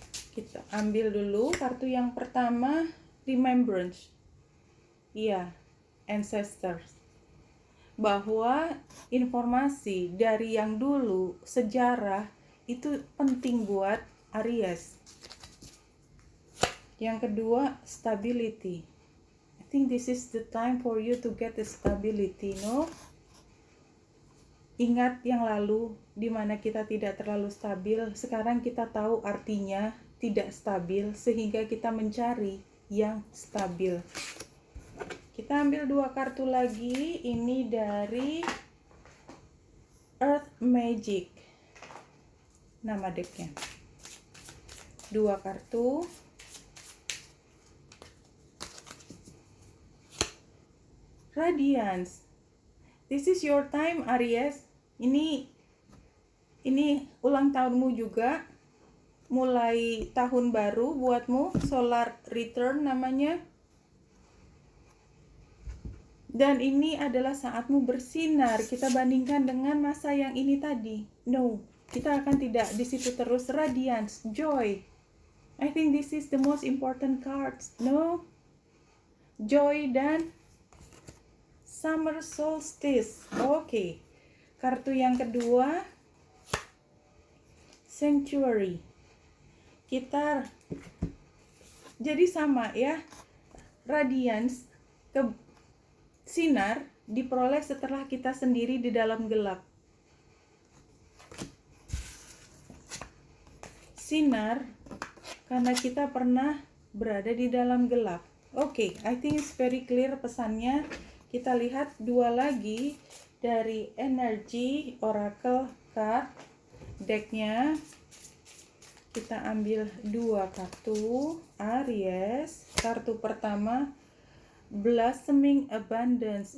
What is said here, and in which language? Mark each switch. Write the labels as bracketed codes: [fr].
[id] Kita ambil dulu kartu yang pertama, remembrance. Iya, ancestors. Bahwa informasi dari yang dulu, sejarah, itu penting buat Aries. Yang kedua, stability. [en] I think this is the time for you to get the stability, no? [id] Ingat yang lalu, di mana kita tidak terlalu stabil. Sekarang kita tahu artinya tidak stabil, sehingga kita mencari yang stabil. Kita ambil 2 kartu lagi. Ini dari Earth Magic, nama decknya. 2 kartu. [en] Radiance. This is your time, Aries. [id] Ini ulang tahunmu juga. Mulai tahun baru buatmu, solar return namanya. Dan ini adalah saatmu bersinar. Kita bandingkan dengan masa yang ini tadi. No, kita akan tidak di situ terus. [en] Radiance, joy. I think this is the most important cards. [id] No, joy dan Summer Solstice. Oke. Kartu yang kedua, Sanctuary. Kita jadi sama ya. Radiance, sinar diperoleh setelah kita sendiri di dalam gelap. Sinar karena kita pernah berada di dalam gelap. [en] Oke, I think it's very clear [id] pesannya. Kita lihat 2 lagi dari Energy Oracle Card decknya. Kita ambil 2 kartu Aries. Kartu pertama, Blossoming Abundance.